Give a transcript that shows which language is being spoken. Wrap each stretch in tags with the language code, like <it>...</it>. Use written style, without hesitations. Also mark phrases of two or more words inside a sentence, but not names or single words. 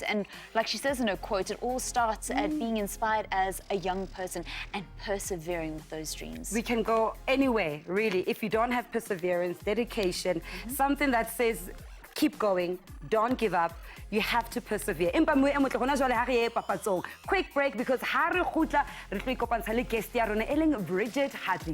<en>And like she says in her quote, it all starts at being inspired as a young person and persevering with those dreams. We can go anywhere, really, if you don't have perseverance, dedication, something that says, keep going, don't give up. You have to persevere. Quick break because Harry Khutla</en> <tn>re tlo ikopantsha le guest ya rona eleng</tn> <en>Bridgitte Hartley.</en>